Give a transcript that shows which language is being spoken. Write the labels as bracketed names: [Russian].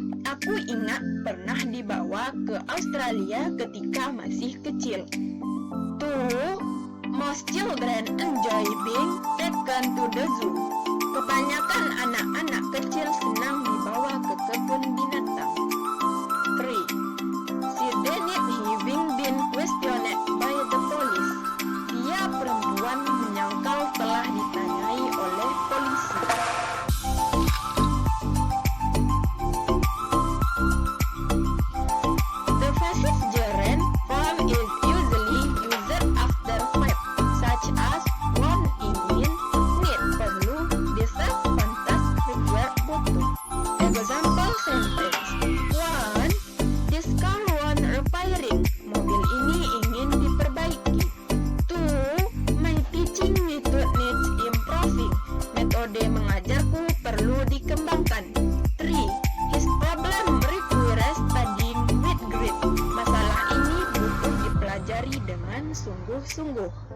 [Indonesian] Aku ingat pernah dibawa ke Australia ketika masih kecil. [English] 2. Most children enjoy being taken to the zoo. [Indonesian] Kebanyakan anak-anak kecil senang dibawa ke kebun binatang. [English] 3. She denied having been questioned by the police. [Indonesian] Dia perempuan menyangkal telah ditanyai oleh polisi. [English] The passive gerund form is usually used after verb, such as want, ingin, need, perlu, deserve, pantas, require, butuh. Example sentence. 1. This car want repairing. [Indonesian] Mobil ini ingin diperbaiki. [English] 2. My teaching method needs improving. [Indonesian] Metode mengajarku perlu dikembangkan. [English] 3. His problem requires studying with grit. [Indonesian] Masalah ini butuh dipelajari dengan sungguh-sungguh.